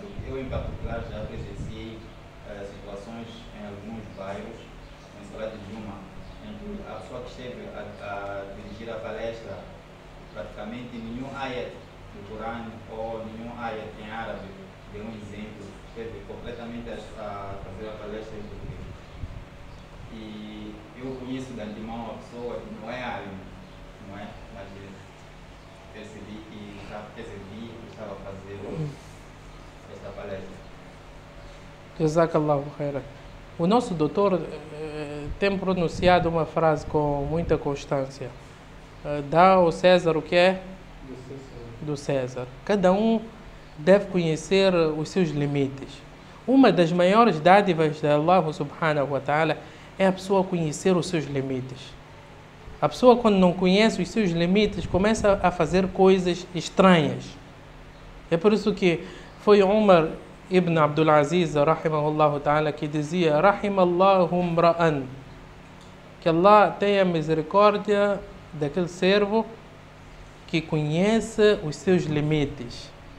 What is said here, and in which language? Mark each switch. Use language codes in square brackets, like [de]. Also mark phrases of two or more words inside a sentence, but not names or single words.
[pt] Eu, em particular, já presenciei situações em alguns bairros, em Salat de Juma, em que a pessoa que esteve a dirigir a palestra, praticamente nenhum ayat do Corão ou nenhum ayat em árabe deu um exemplo, esteve completamente a fazer a palestra em português. E eu conheço de antemão a pessoa que não é árabe, não mas percebi que estava a fazer esta palestra. [ar] جزاك الله خيرا. [pt] O nosso doutor tem pronunciado uma frase com muita constância. Dá ao César o que é do César. Cada um deve conhecer os seus limites. Uma das maiores dádivas de Allah [ar] سبحانه و تعالى [pt] é a pessoa conhecer os seus limites. A pessoa, quando não conhece os seus limites, começa a fazer coisas estranhas. É por isso que foi Umar ibn Abdul Aziz, [ar] رحمه الله تعالى, [pt] que dizia: [ar] رحم الله امرأ, [pt] que Allah tenha misericórdia daquele servo que conhece os seus limites.